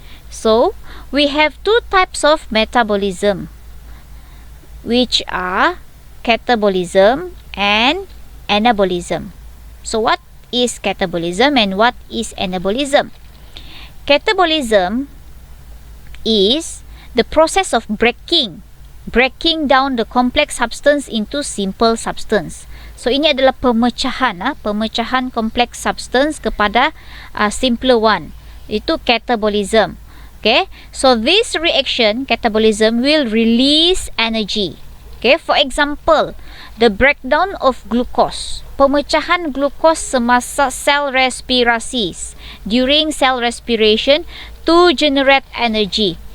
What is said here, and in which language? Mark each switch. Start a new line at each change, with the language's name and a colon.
English: So, we have two types of metabolism, which are catabolism and anabolism. So what is catabolism and what is anabolism? Catabolism is the process of breaking down the complex substance into simple substance. So
Malay: ini adalah pemecahan
English: complex substance
Malay: kepada
English: simpler one.
Malay: Itu catabolism.
English: Okay, so this reaction, catabolism, will release energy. Okay, for example, the breakdown of glucose,
Malay: pemecahan glukos semasa sel respirasi,
English: during cell respiration to generate energy.